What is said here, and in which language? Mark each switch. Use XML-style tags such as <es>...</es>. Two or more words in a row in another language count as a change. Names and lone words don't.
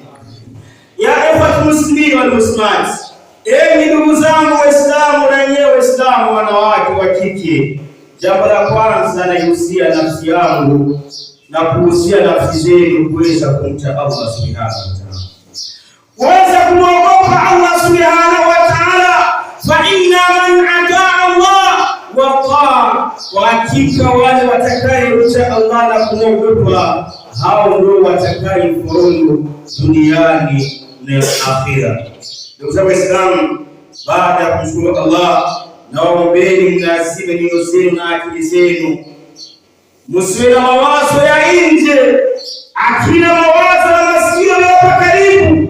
<ar>يا إخوة المسلمين والمسلمات,</ar> <sw>enyi ndugu zangu Waislamu na nyewe Waislamu wanawake wa kike, jambo la kwanza naihusia nafsi yangu na kuhusia nafsi zenu kuweza kumcha</sw> <ar>الله سبحانه وتعالى,</ar> <sw>kuweza kumwogopa</sw> <ar>الله سبحانه وتعالى. فإن من أطاع الله وطاع,</ar> <sw>kwa hakika wale watakayemcha Allah na kumwogopa, hao ndio watakayefaulu duniani na akhira. Ndugu zangu Waislamu, baada ya kumshukuru Allah, nawaombeni mnasibe nyoyo zenu na akili zenu, msiwe na mawazo ya nje, akina mawazo na masikio hapa karibu.</sw>